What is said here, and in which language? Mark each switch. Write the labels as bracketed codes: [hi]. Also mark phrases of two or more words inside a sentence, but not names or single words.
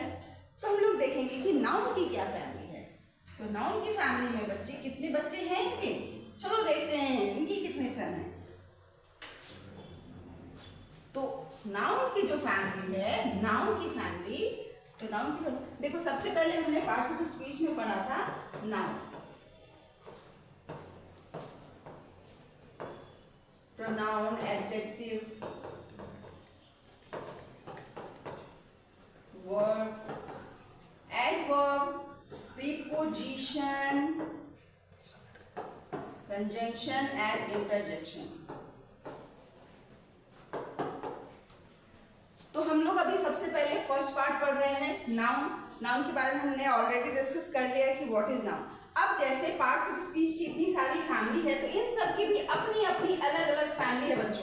[hi] तो हम लोग देखेंगे कि नाउन की क्या फैमिली है. तो नाउन की फैमिली में बच्चे, कितने बच्चे हैं इनके? चलो देखते हैं इनकी कितने सन हैं. तो नाउन की जो फैमिली है, नाउन की फैमिली, तो नाउन की देखो, सबसे पहले हमने [en] parts of speech [hi] में पढ़ा था नाउन. [en] Pronoun, adjective, verb, adverb, preposition, conjunction and interjection. [hi] तो हम लोग अभी सबसे पहले [en] first part [hi] पढ़ रहे हैं, नाउन. नाउन के बारे में हमने [en] already discuss [hi] कर लिया कि [en] what is noun. [hi] अब जैसे [en] parts of speech [hi] की इतनी सारी फैमिली है, तो इन सब की भी अपनी अपनी अलग अलग फैमिली है बच्चों.